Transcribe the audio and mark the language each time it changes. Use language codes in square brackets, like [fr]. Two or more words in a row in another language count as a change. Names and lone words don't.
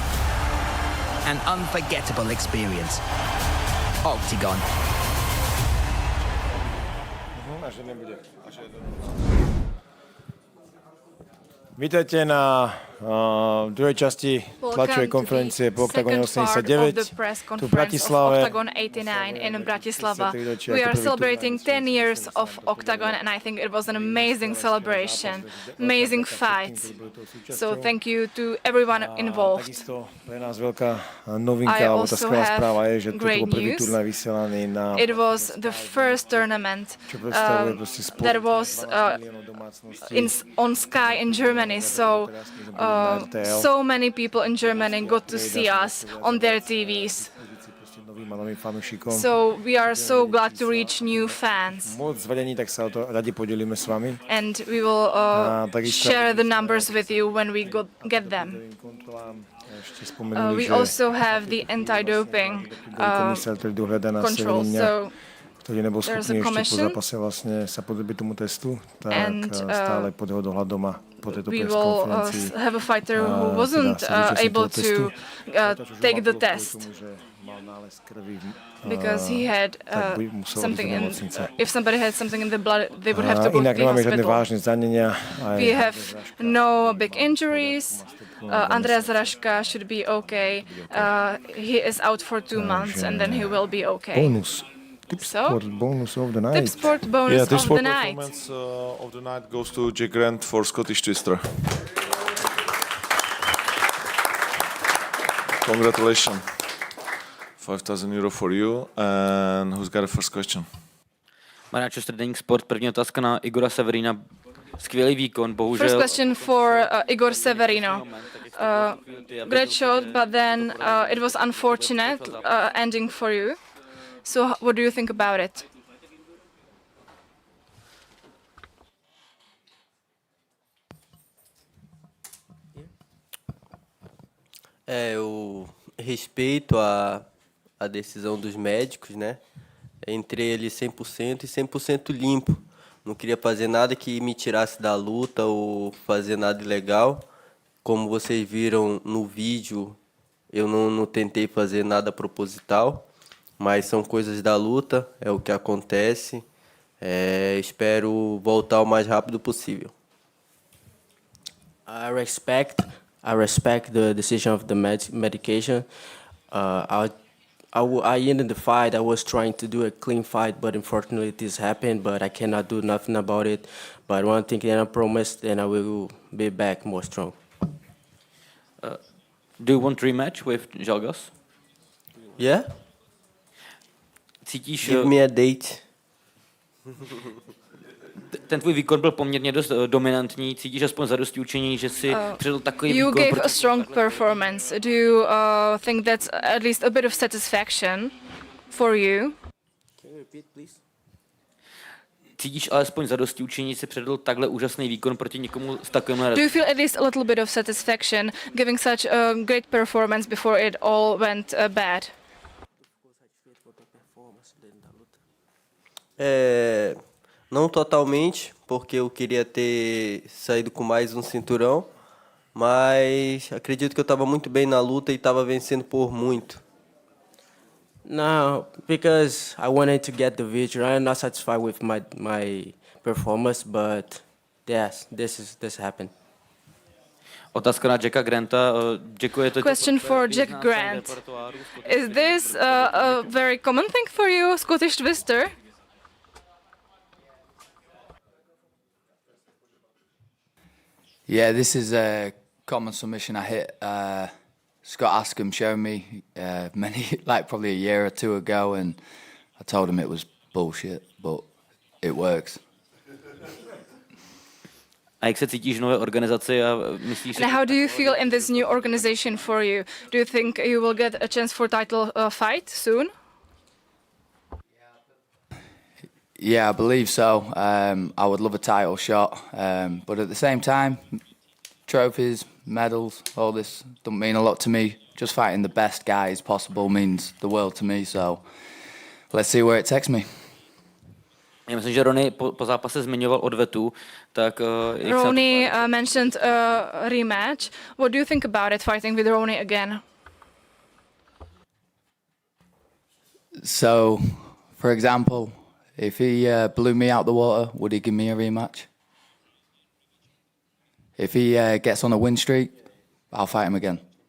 [en] An unforgettable experience. OKTAGON. [sk] Vítajte na v druhej časti tlačovej konferencie po OKTAGONE 89 tu v Bratislave. [en] OKTAGON 89 in Bratislava. We are celebrating 10 years of OKTAGON and I think it was an amazing celebration, amazing fight. So thank you to everyone involved. [sk] Takisto pre nás veľká novinka, alebo tá skvelá správa je, že toto bol prvý turnaj vysielaný na... [en] It was the first tournament that was on Sky in Germany. So so many people in Germany got to see us on their TVs. So we are so glad to reach new fans. And we will share the numbers with you when we get them. We also have the anti-doping control. So [sk] ktorý nebol schopný ešte po zápase vlastne sa podrobiť tomu testu, tak stále pod jeho dohľadom a po tejto [en] we will have a fighter who wasn't able to take the test because he had something in, if somebody had something in the blood, they would have to go to the hospital. We have no big injuries. Andreas Raška should be okay. He is out for 2 months and then he will be okay. Sport bonus of the night. Tip sport bonus of the night. Performance of the night goes to Jack Grant for Scottish Twister. Congratulations. 5,000 euro for you. And who's got the first question? [cs] Marian Čustr, Deník Sport. První otázka na Igora Severina. Skvělý výkon, bohužel. [en] First question for Igor Severino. Great shot, but then it was unfortunate ending for you. So what do you think about it? [pt] Eu respeito a decisão dos médicos, né? Entrei ali 100% e 100% limpo. Não queria fazer nada que me tirasse da luta ou fazer nada ilegal. Como vocês viram no vídeo, eu não tentei fazer nada proposital. Mas são coisas da luta, é o que acontece. Espero voltar o mais rápido possível. [en] I respect the decision of the medication. I ended the fight. I was trying to do a clean fight, but unfortunately this happened. But I cannot do nothing about it. But one thing that I promised, and I will be back more strong. Do you want rematch with Žalgas? Yeah. [cs] Cítíš... [en] Give me a date. [cs] Ten tvůj výkon byl poměrně dost dominantní. Cítíš aspoň zadosti učení, že si předl takový [en] you [cs] výkon... [en] You gave a strong performance. Do you think that's at least a bit of satisfaction for you? Can you repeat, please? [cs] Cítíš alespoň zadosti učení, si předl takhle úžasný výkon proti někomu s takovým... [en] Do you feel at least a little bit of satisfaction giving such a great performance before it all went bad? [pt] Não totalmente, porque eu queria ter saído com mais um cinturão, mas acredito que eu estava muito bem na luta e estava vencendo por muito. [en] No, because I wanted to get the victory. I'm not satisfied with my performance, but yes, this happened. [cs] Otázka na Jacka Granta. [en] Question for Jack Grant. Is this a very common thing for you, Scottish Twister? Yeah, this is a common submission I hit. Scott Askham showed me probably a year or two ago, and I told him it was bullshit, but it works. [cs] A jak se cítíš v nové organizaci a myslíš si... [en] And how do you feel in this new organization for you? Do you think you will get a chance for title fight soon? Yeah, I believe so. I would love a title shot, but at the same time, trophies, medals, all this don't mean a lot to me. Just fighting the best guys possible means the world to me, so let's see where it takes me. [cs] Já myslím, že Ronny po zápase zmiňoval odvetu, tak... [en] Ronny mentioned a rematch. What do you think about it, fighting with Ronny again? So, for example, if he blew me out the water, would he give me a rematch? If he gets on a win streak, I'll fight him again.